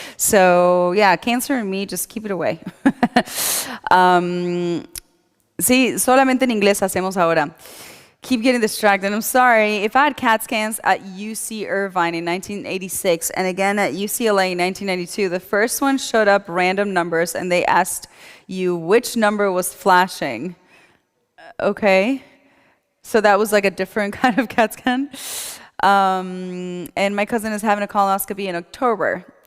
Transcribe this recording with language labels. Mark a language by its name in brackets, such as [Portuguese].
[English] So yeah, cancer and me, just keep it away. [Spanish] Sí, solamente en inglés hacemos ahora. [English] Keep getting distracted. I'm sorry. If I had CAT scans at UC Irvine in 1986 and again at UCLA in 1992, the first one showed up random numbers and they asked you which number was flashing. Okay. So that was like a different kind of CAT scan. And my cousin is having a colonoscopy in October.